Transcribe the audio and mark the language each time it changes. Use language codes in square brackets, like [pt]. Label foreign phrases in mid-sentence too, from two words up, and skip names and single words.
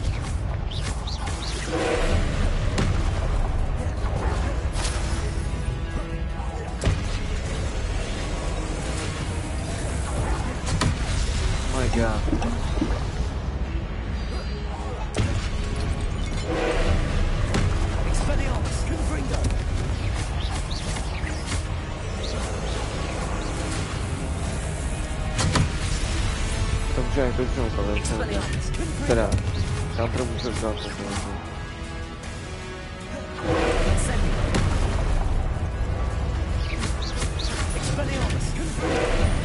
[en] My God. [cs] Expelliarmus. Confringo. To může jak dožnout, ale teda, counter může udělat to. Expelliarmus. Confringo.